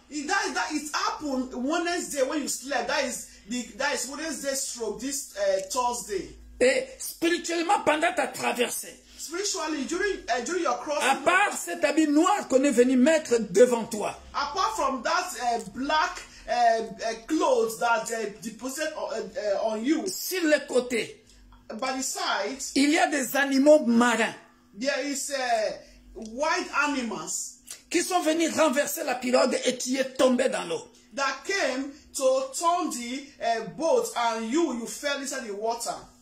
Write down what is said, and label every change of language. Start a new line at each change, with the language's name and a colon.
English: It happened Wednesday when you slept. That is Wednesday stroke this Thursday.
French: Et spirituellement, pendant ta traversée,
English: spiritually, during your crossing,
French: à part cet habit noir qu'on est venu mettre devant toi,
English: apart from that black clothes that deposited on you,
French: sur le côté,
English: by the side,
French: il y a des animaux marins.
English: There is wild animals
French: qui sont venus renverser la pirogue et qui est tombé dans l'eau.
English: That came to turn the boat and you fell inside the water.